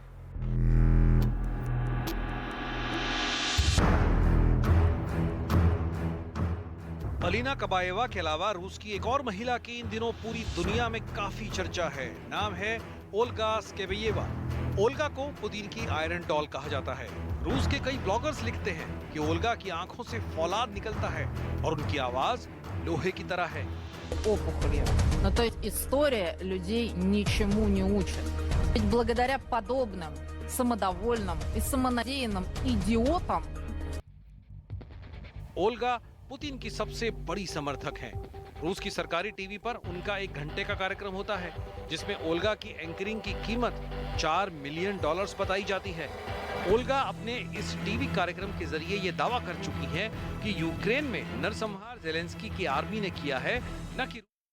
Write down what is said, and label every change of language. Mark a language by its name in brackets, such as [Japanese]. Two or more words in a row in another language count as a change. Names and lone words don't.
[Hindi] अलीना कबाएवा के अलावा रूस की एक और महिला की इन दिनों पूरी दुनिया में काफी चर्चा है। नाम है ओल्गा स्केबेयेवा। ओल्गा को पुतिन की [English] iron doll [Hindi] कहा जाता है। रूस के कई ब्लॉगर्स लिखते हैं कि ओल्गा की आंखों से फौलाद निकलता है और उनकी आवाज लोहे की तरह है। [Russian] Опухоли. Ну, то есть история людей ничему не учит. Ведь благодаря подобным самодовольным и самонадеянным идиотам [Hindi] ओल्गा पुतिन की सबसे बड़ी समर्थक हैं। रूस की सरकारी टीवी पर उनका 1 घंटे का कार्यक्रम होता है जिसमें ओल्गा की एंकरिंग की कीमत $4 मिलियन बताई जाती है। ओल्गा अपने इस टीवी कार्यक्रम के जरिए ये दावा कर चुकी हैं कि यूक्रेन में नरसंहार ज़ेलेंस्की की आर्मी ने किया है, न कि